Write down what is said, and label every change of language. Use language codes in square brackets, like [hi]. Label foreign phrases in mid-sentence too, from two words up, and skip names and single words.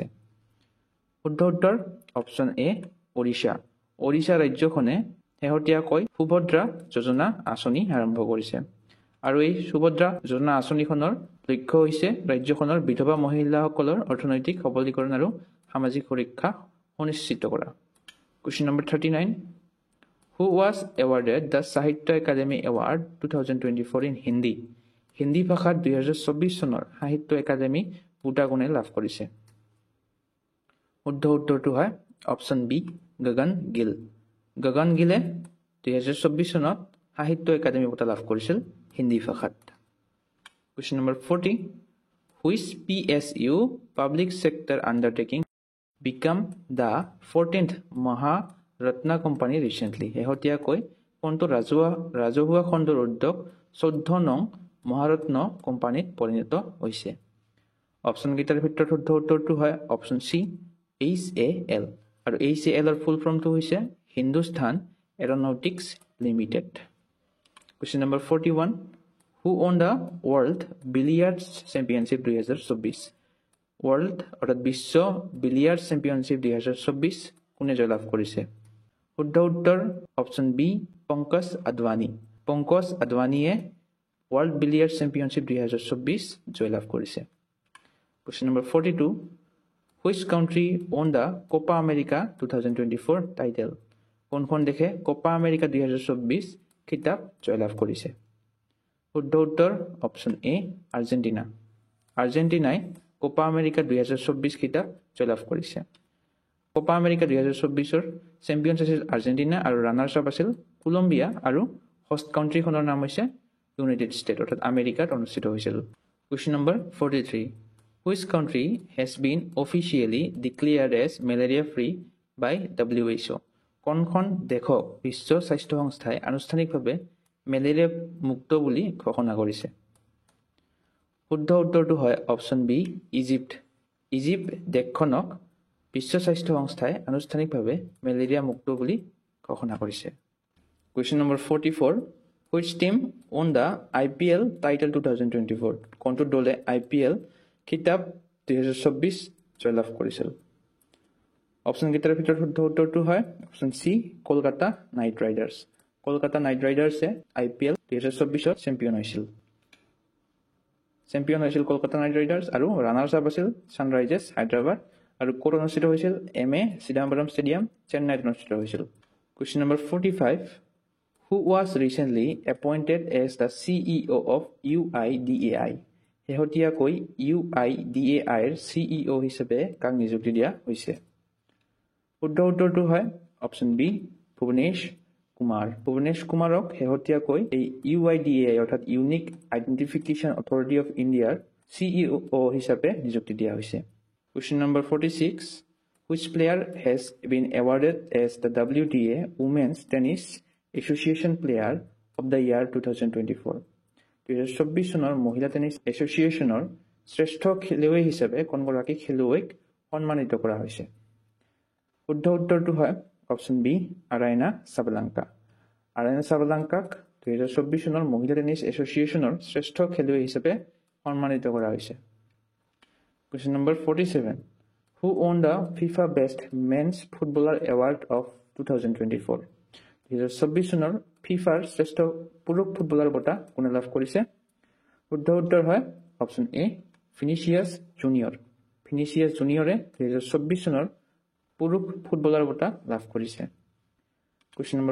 [as] শুদ্ধ উত্তৰ অপশ্যন এ ওড়িশা। ওড়িশা ৰাজ্যখনে শেহতীয়াকৈ সুভদ্ৰা যোজনা আঁচনি আৰম্ভ কৰিছে আৰু এই সুভদ্ৰা যোজনা আঁচনিখনৰ লক্ষ্য হৈছে ৰাজ্যখনৰ বিধৱা মহিলাসকলৰ অৰ্থনৈতিক সবলীকৰণ আৰু সামাজিক সুৰক্ষা সুনিশ্চিত কৰা। [en] Question number 39. Who was awarded the Sahitya Academy Award 2024 in Hindi? [as] হিন্দী ভাষাত 2024 চনৰ সাহিত্য একাডেমী বঁটা কোনে লাভ কৰিছে? শুদ্ধ উত্তৰটো হয় অপশ্যন বি গগন গিল। গগন গিলে 2024 চনত সাহিত্য একাডেমী বঁটা লাভ কৰিছিল হিন্দী ভাষাত। [en] Question number 40. Which PSU public sector undertaking become the 14th Maharatna company recently? [as] শেহতীয়াকৈ কোনটো ৰাজহুৱা খণ্ডৰ উদ্যোগ 14 নং মহাৰত্ন কোম্পানীত পৰিণত হৈছে? অপশ্যন কেইটাৰ ভিতৰত শুদ্ধ উত্তৰটো হয় অপশ্যন চি HAL আৰু HAL ৰ [en] full formটো [as] হৈছে হিন্দুস্তান এৰোনটিক্স লিমিটেড। [en] Question number 41. Who won the World Billiards Championship 2024? [as] World অৰ্থাৎ বিশ্ব বিলিয়াৰ্ডছ চেম্পিয়নশ্বিপ 2024 কোনে জয়লাভ কৰিছে? শুদ্ধ উত্তৰ অপশ্যন বি পংকজ আদৱানী। পংকজ আদৱানীয়ে ৱৰ্ল্ড বিলিয়াৰ্ডছ চেম্পিয়নশ্বিপ 2024 জয়লাভ কৰিছে। [en] Question number 42. Which country won the Copa America 2024 title? [as] কোনখন দেশে কোপা আমেৰিকা 2024 খিতাপ জয়লাভ কৰিছে? শুদ্ধ উত্তৰ অপশ্যন এ আৰ্জেণ্টিনা। আৰ্জেণ্টিনাই কোপা আমেৰিকা 2024 খিতাপ জয়লাভ কৰিছে। কোপা আমেৰিকা 2024ৰ চেম্পিয়নছ আছিল আৰ্জেণ্টিনা আৰু [en] runners up [as] আছিল কলম্বিয়া আৰু [en] host countryখনৰ [as] নাম হৈছে ইউনাইটেড ষ্টেট অৰ্থাৎ আমেৰিকাত অনুষ্ঠিত হৈছিল। [en] Question number 43. Which country has been officially declared as malaria free by WHO? [as] কোনখন দেশক বিশ্ব স্বাস্থ্য সংস্থাই আনুষ্ঠানিকভাৱে মেলেৰিয়া মুক্ত বুলি ঘোষণা কৰিছে? শুদ্ধ উত্তৰটো হয় অপশ্যন বি ইজিপ্ত। ইজিপ্ত দেশখনক বিশ্ব স্বাস্থ্য সংস্থাই আনুষ্ঠানিকভাৱে মেলেৰিয়া মুক্ত বুলি ঘোষণা কৰিছে। [en] Question number 44. Which team won the IPL title 2024? [as] কোনটো দলে IPL খিতাপ 2024 জয়লাভ কৰিছিল? অপশ্যন কেইটাৰ ভিতৰত শুদ্ধ উত্তৰটো হয় অপশ্যন চি কলকাতা নাইট ৰাইডাৰ্ছ। কলকাতা নাইট ৰাইডাৰ্ছে IPL 2024 চেম্পিয়ন হৈছিল। কলকাতা নাইট ৰাইডাৰ্ছ আৰু [en] runners up [as] আছিল ছানৰাইজাৰ্ছ হায়দৰাবাদ আৰু ক'ত অনুষ্ঠিত হৈছিল MA চিদাম্বৰম ষ্টেডিয়াম চেন্নাইত অনুষ্ঠিত হৈছিল [en] Question number 45 Who was recently appointed as the CEO of UIDAI [as] শেহতীয়াকৈ UIDAI ৰ CEO হিচাপে কাক নিযুক্তি দিয়া হৈছে শুদ্ধ উত্তৰটো হয় অপচন বি ভুৱনেশ কুমাৰ ভুৱনেশ কুমাৰক শেহতীয়াকৈ এই UIDAI অৰ্থাৎ ইউনিক আইডেন্টিফিকেশ্যন অথৰিটি অফ ইণ্ডিয়াৰ CEO হিচাপে নিযুক্তি দিয়া হৈছে [en] Question number 46 Which player has been awarded as the WTA Women's Tennis Association Player of the Year 2024 [as] 2024 চনৰ মহিলা টেনিছ এছ'চিয়েশ্যনৰ শ্ৰেষ্ঠ খেলুৱৈ হিচাপে কোনগৰাকী খেলুৱৈক সন্মানিত কৰা হৈছে শুদ্ধ উত্তৰটো হয় অপচন বি আৰাইনা সাবলাংকা আৰাইনা সাবলাংকাক 2024 চনৰ মহিলা টেনিছ এছ'চিয়েশ্যনৰ শ্ৰেষ্ঠ খেলুৱৈ হিচাপে সন্মানিত কৰা হৈছে [en] Question number 47 Who won the FIFA Best Men's Footballer Award of 2024 [as] 2024 চনৰ ফিফাৰ শ্ৰেষ্ঠ পুৰুষ ফুটবলাৰ বঁটা কোনে লাভ কৰিছে শুদ্ধ উত্তৰ হয় অপচন এ ফিনিচিয়াছ জুনিয়ৰে 2024 চনৰ পুৰুষ ফুটবলাৰ বঁটা লাভ কৰিছে [en] Question number